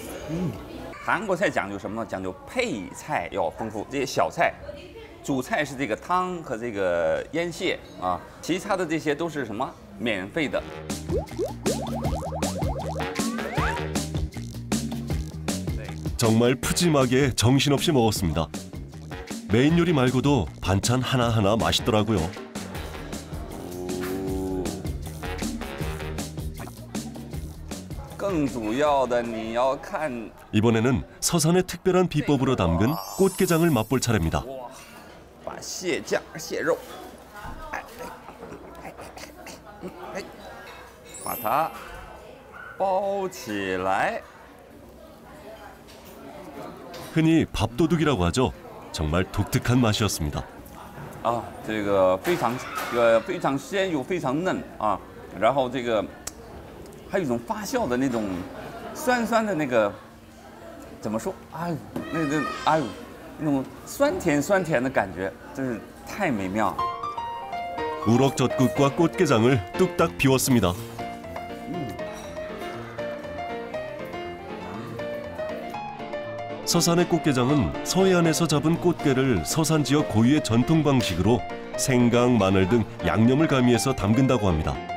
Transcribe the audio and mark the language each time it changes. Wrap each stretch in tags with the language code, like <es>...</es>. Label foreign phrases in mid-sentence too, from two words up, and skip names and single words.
<zh>韩国菜讲究什么呢？讲究配菜要丰富，这些小菜，主菜是这个汤和这个腌蟹啊，其他的这些都是什么？免费的。</zh> <ko>정말 푸짐하게 정신없이 먹었습니다. 메인 요리 말고도 반찬 하나하나 맛있더라고요. 이번에는 서산의 특별한 비법으로 담근 꽃게장을 맛볼 차례입니다.</ko> <zh>把蟹酱、蟹肉，把它包起来。</zh> <ko>흔히 밥도둑이라고 하죠. 정말 독특한 맛이었습니다.</ko> <zh>啊，这个非常鲜又非常嫩啊，然后这个还有一种发酵的那种酸酸的那个，怎么说？哎呦，哎呦，那种酸甜的感觉，真是太美妙。</zh> <ko>우럭젓국과 꽃게장을 뚝딱 비웠습니다. 서산의 꽃게장은 서해안에서 잡은 꽃게를 서산 지역 고유의 전통 방식으로 생강, 마늘 등 양념을 가미해서 담근다고 합니다.</ko>